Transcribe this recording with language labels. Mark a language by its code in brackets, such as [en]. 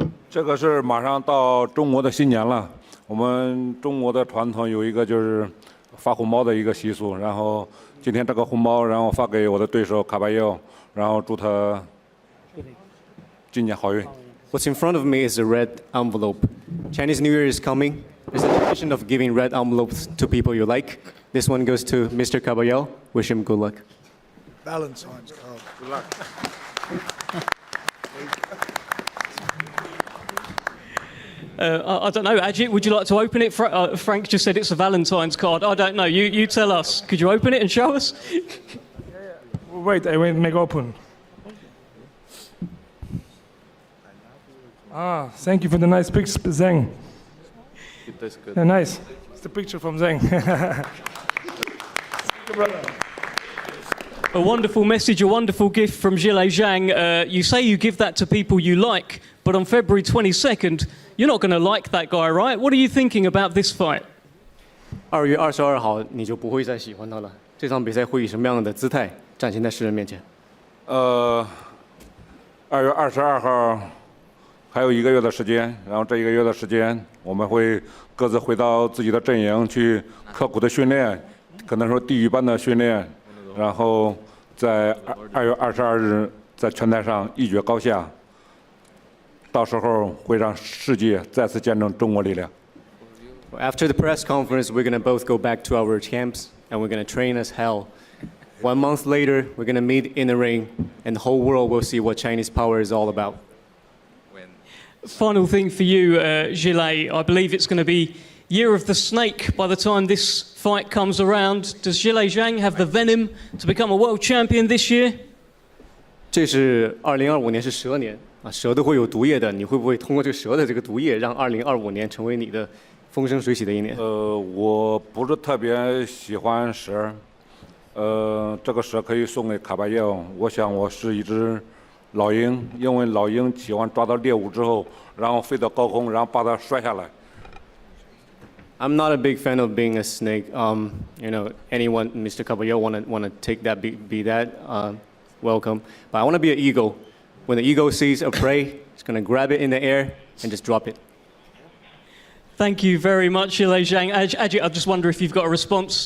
[zh] 这个是马上到中国的新年了。我们中国的传统有一个就是发红包的一个习俗，然后今天这个红包，然后发给我的对手卡巴耶，然后祝他今年好运。 [en] What's in front of me is a red envelope. Chinese New Year is coming. There's a tradition of giving red envelopes to people you like. This one goes to Mr. Caballero. Wish him good luck. Valentine's card. Good luck. I don't know, Ajit, would you like to open it? Frank just said it's a Valentine's card. I don't know. You tell us. Could you open it and show us? Wait, I will make open. Thank you for the nice picture, Zhang. Yeah, nice. It's the picture from Zhang. Thank you, brother. A wonderful message, a wonderful gift from Zhilei Zhang. You say you give that to people you like, but on February 22nd, you're not going to like that guy, right? What are you thinking about this fight? [zh] 2月22号你就不会再喜欢他了。这场比赛会以什么样的姿态展现在世人面前？2月22号还有1个月的时间，然后这1个月的时间，我们会各自回到自己的阵营去刻苦的训练，可能说地狱般的训练，然后在2月22日在拳台上一决高下。到时候会让世界再次见证中国力量。 [en] After the press conference, we're going to both go back to our camps and we're going to train as hell. 1 month later, we're going to meet in the ring and the whole world will see what Chinese power is all about. Final thing for you, Zhilei. I believe it's going to be Year of the Snake by the time this fight comes around. Does Zhilei Zhang have the venom to become a world champion this year? [zh] 这是2025年是蛇年。蛇都会有毒液的，你会不会通过这个蛇的这个毒液，让2025年成为你的风生水起的一年？我不是特别喜欢蛇，这个蛇可以送给卡巴耶。我想我是一只老鹰，因为老鹰喜欢抓到猎物之后，然后飞到高空，然后把它摔下来。 [en] I'm not a big fan of being a snake. You know, anyone, Mr. Caballero, wanna take that, be that, welcome. But I want to be an eagle. When the eagle sees a prey, it's going to grab it in the air and just drop it. Thank you very much, Zhilei Zhang. Ajit, I just wonder if you've got a response.